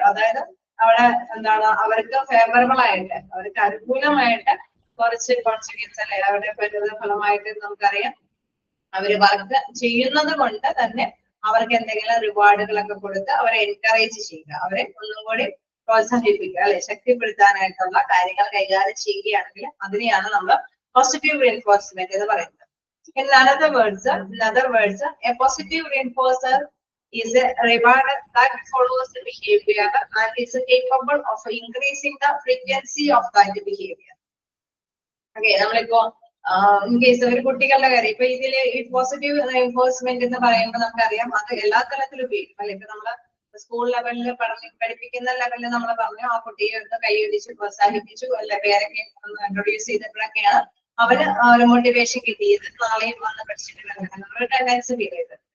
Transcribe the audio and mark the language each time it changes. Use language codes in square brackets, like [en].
[ml] അതായത് അവിടെ എന്താണ്, അവർക്ക് ഫേവറബിൾ ആയിട്ട്, അവർക്ക് അനുകൂലമായിട്ട് കുറച്ച് കോൺസിക്വൻസ്, അല്ലെ, അവരുടെ ഫലമായിട്ട് നമുക്കറിയാം അവര് വർക്ക് ചെയ്യുന്നത് കൊണ്ട് തന്നെ അവർക്ക് എന്തെങ്കിലും റിവാർഡുകളൊക്കെ കൊടുത്ത് അവരെ എൻകറേജ് ചെയ്യുക, അവരെ ഒന്നും കൂടി പ്രോത്സാഹിപ്പിക്കുക, അല്ലെ, ശക്തിപ്പെടുത്താനായിട്ടുള്ള കാര്യങ്ങൾ കൈകാര്യം ചെയ്യുകയാണെങ്കിൽ അതിനെയാണ് നമ്മൾ പോസിറ്റീവ് റീഇൻഫോഴ്സ്മെന്റ് എന്ന് പറയുന്നത്. [en] In other words, a positive reinforcer is a reward that follows the behavior and is capable of increasing the frequency of that behavior. [ml] Okay, നമ്മളിപ്പോ ഇൻ കേസ് ഒരു കുട്ടികളുടെ കാര്യം, ഇപ്പൊ ഇതില് ഈ പോസിറ്റീവ് റീഇൻഫോഴ്സ്മെന്റ് എന്ന് പറയുമ്പോൾ നമുക്കറിയാം അത് എല്ലാ തലത്തിലും ഉപയോഗിക്കും, അല്ലെ? ഇപ്പൊ നമ്മള് സ്കൂൾ ലെവലിൽ പഠിപ്പിക്കുന്ന ലെവലിൽ നമ്മൾ പറഞ്ഞു ആ കുട്ടിയെ ഒന്ന് കൈയടിച്ചു പ്രോത്സാഹിപ്പിച്ചു, അല്ലെ, പേരൊക്കെ ഇൻട്രൊഡ്യൂസ് ചെയ്തപ്പോഴൊക്കെയാണ് അവര് ഒരു മോട്ടിവേഷൻ കിട്ടിയത്, നാളെയും വന്ന് പഠിച്ചിട്ടുള്ള ടെൻഡൻസി ഫീൽ ചെയ്ത്.